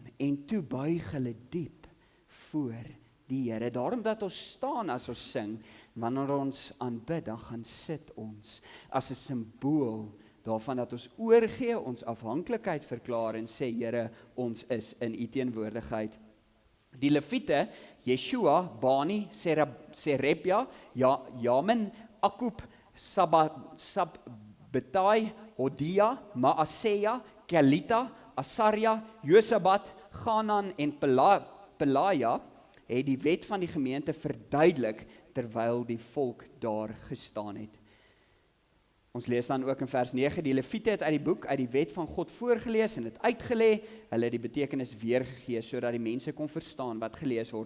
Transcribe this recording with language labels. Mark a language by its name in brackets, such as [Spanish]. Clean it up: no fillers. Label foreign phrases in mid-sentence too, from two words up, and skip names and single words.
[Afrikaans] En toe buig hulle diep voor die Here. Daarom dat ons staan as ons sing, wanneer ons aanbid, dan gaan sit ons as 'n simbool daarvan dat ons oorgee, ons afhanklikheid verklaar en sê, Here, ons is in U teenwoordigheid. Die Lewiete, Yeshua, Bani, Serebja, Jamin, Akub, Sabbetai, Hodia, Maaseja, Kelita, Asaria, Josabat, Ganan en Pelaja het die wet van die gemeente verduidelik terwyl die volk daar gestaan het. Ons lees dan ook in vers 9, die Lewiete het uit die boek, uit die wet van God voorgelees en het uitgelê, hulle het die betekenis weergegee, sodat die mense kon verstaan wat gelees word.